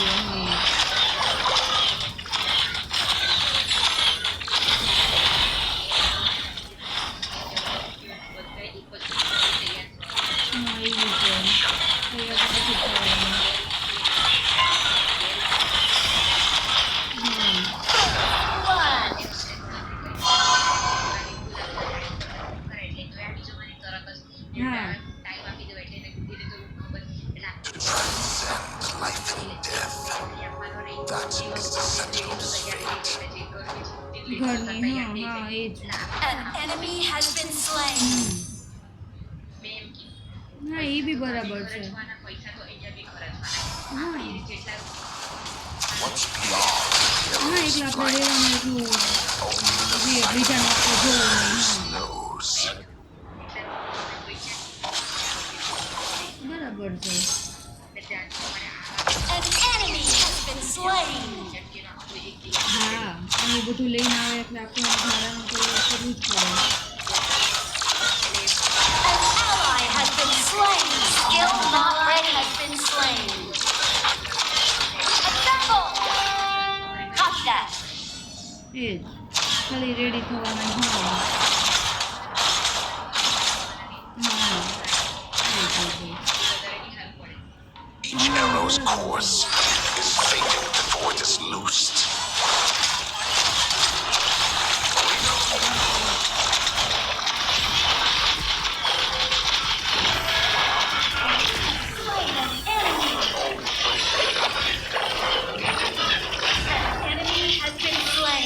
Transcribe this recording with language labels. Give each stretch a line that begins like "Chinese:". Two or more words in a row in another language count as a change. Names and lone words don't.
Gujarati: હા એવું છે તૈયાર તો પછી થવાનું. હા
English: Transcend life and death. That is the Sentinel's fate.
Gujarati: ઘરની હા એ જ.
English: An enemy has been slain.
Gujarati: હા એ બી બરાબર છે. હા
English: What's beyond
Gujarati: હા એટલે આપણે રહેવાનું એટલું જે બીજાનું આપણે જોવું નહીં.
English: knows.
Gujarati: બરાબર છે.
English: An enemy has been slain.
Gujarati: હા અને એ બધું લઈને આવે એટલે આપણે ભાડાનું તો કરવું જ પડે.
English: An ally has been slain. Skill not ready has been slain. Assemble. Copy that.
Gujarati: એ જ ખાલી રેડી થવાના જવાનું. હા
English: Each arrow's course is fated before it is loosed. Slain an enemy. An enemy has been slain.